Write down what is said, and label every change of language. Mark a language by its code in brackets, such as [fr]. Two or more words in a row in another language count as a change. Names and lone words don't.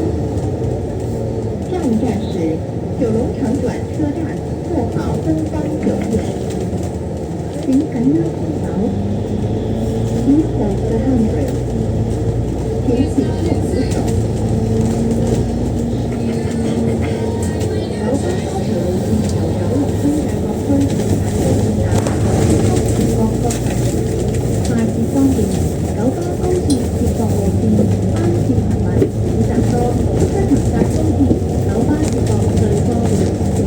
[yue] 下一站是九龍長轉車站富豪東方酒店。請緊握扶手。 [en] Please hold the handrail。 [yue] 請緊握扶手。九巴高鐵路線由九龍東嘅各區轉返東站，接駁各城市。快捷方便，九巴高鐵接駁路線班次頻密，選擇多，西行搭高鐵，九巴接駁最方便。